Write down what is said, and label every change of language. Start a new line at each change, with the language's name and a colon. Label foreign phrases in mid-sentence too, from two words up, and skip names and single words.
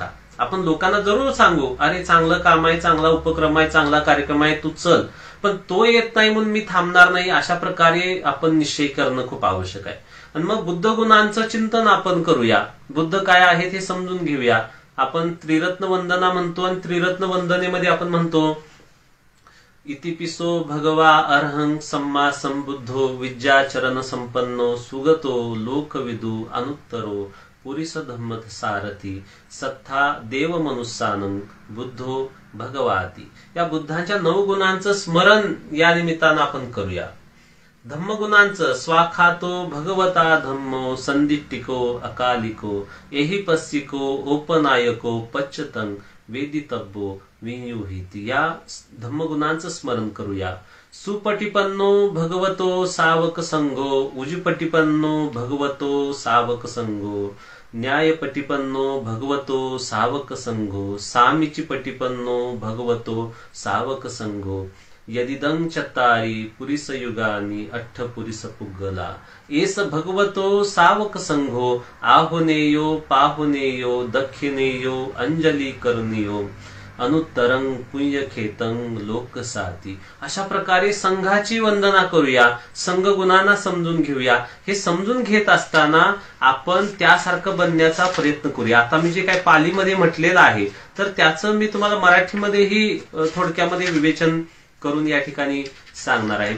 Marathi: आपण लोकांना जरूर सांगू, अरे चांगलं काम आहे, चांगला उपक्रम आहे, चांगला कार्यक्रम आहे, तू चल, पण तो येत नाही म्हणून मी थांबणार नाही, अशा प्रकारे आपण निश्चय करणं खूप आवश्यक आहे. आणि मग बुद्ध गुणांचं चिंतन आपण करूया. बुद्ध काय आहेत हे समजून घेऊया. आपण त्रिरत्न वंदना म्हणतो आणि त्रिरत्न वंदनेमध्ये आपण म्हणतो
Pali: इतिपिसो भगवा अर्हं सम्मा संबुद्धो विद्याचरण संपन्नो सुगतो लोकविदु अनुत्तरो पुरीस धम्म सारथी सत्था देव मनुष्यानं बुद्धो भगवाती.
Marathi: या बुद्धांच्या 9 गुणांचं स्मरण या निमित्तानं आपण करूया.
Pali: धम्मगुणांचं स्वाखातो भगवता धम्मो संदिट्टिको अकालिको एहि पस्सिको ओपनायको पच्चतं वेदितब्बो वियुहिती.
Marathi: या धम्मगुणांचं स्मरण करूया.
Pali: सुपटिपन्नो भगवतो सावक संगो उजुपटिपन्नो भगवतो सावक संगो न्यायपटिपन्नो भगवतो सावक संगो सामीचिपटिपन्नो भगवतो सावक संगो यदिदं चत्तारि पुरिस युगानि अट्ठ पुरिस पुग्गला एस भगवतो सावक संघो आहुनेयो पाहुनेयो दक्षिणेयो अंजली करुनियो अनुत्तरं पुण्यखेतं लोकसाती.
Marathi: अशा प्रकारे संघाची वंदना करूया. संघ गुणांना समजून घेऊया. हे समजून घेत असताना आपण त्यासारखं बनण्याचा प्रयत्न करूया. आता मी जे काही पालीमध्ये म्हटलेलं आहे तर त्याचं मी तुम्हाला मराठीमध्येही थोडक्यामध्ये विवेचन करून या ठिकाणी सांगणार आहे.